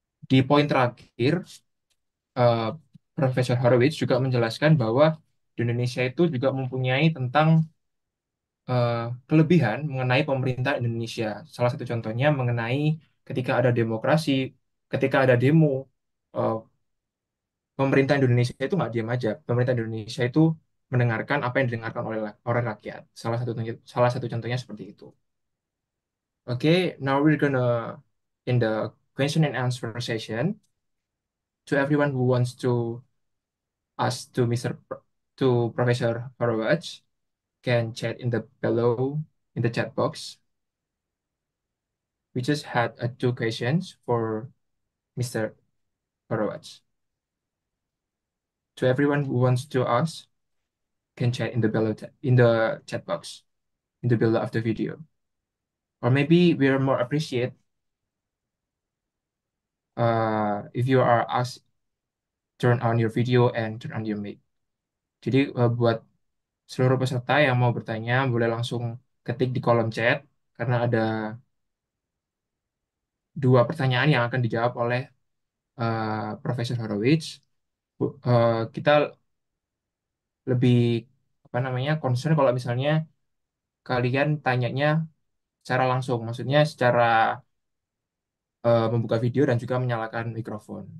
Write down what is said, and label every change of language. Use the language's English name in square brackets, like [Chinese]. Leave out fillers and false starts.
[Indonesian] Di poin terakhir, eh, Profesor Horowitz juga menjelaskan bahwa di Indonesia itu juga mempunyai tentang eh, kelebihan mengenai pemerintah Indonesia. Salah satu contohnya mengenai ketika ada demokrasi, ketika ada demo, eh, pemerintah Indonesia itu nggak diam aja. Pemerintah Indonesia itu mendengarkan apa yang didengarkan oleh rakyat. Salah satu contohnya seperti itu. [English] Okay, now we're gonna in the question and answer session. To everyone who wants to ask to to Professor Horowitz can chat in the below in the chat box. We just had two questions for Mr. Horowitz. To everyone who wants to ask can chat in the below in the chat box in the below of the video. Or maybe we are more appreciate if you are asked turn on your video and turn on your mic. [Indonesian] Jadi buat seluruh peserta yang mau bertanya boleh langsung ketik di kolom chat karena ada dua pertanyaan yang akan dijawab oleh Profesor Horowitz. Kita lebih apa namanya concern kalau misalnya kalian tanyanya secara langsung, maksudnya secara membuka video dan juga menyalakan mikrofon.